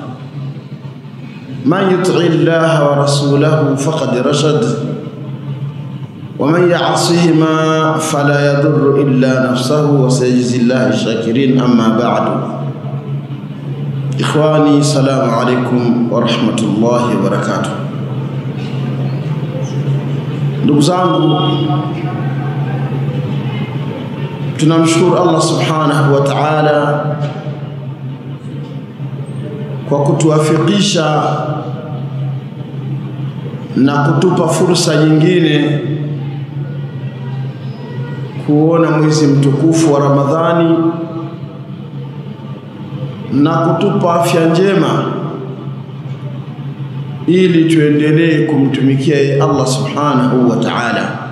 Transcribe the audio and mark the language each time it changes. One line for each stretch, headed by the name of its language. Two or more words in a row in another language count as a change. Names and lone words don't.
Arabic: من يطع الله ورسوله فقد رشد، ومن يعصهما فلا يضر إلا نفسه وسيجزي الله الشاكرين. أما بعد، إخواني السلام عليكم ورحمة الله وبركاته.
Swahili: Ndugu zangu, tunamshukuru Allah
Arabic: سبحانه وتعالى
Swahili: kwa kutuwafikisha na kutupa fursa nyingine kuona mwezi mtukufu wa Ramadhani na kutupa afya njema ili tuendelee kumtumikia Allah
Arabic: سبحانه وتعالى.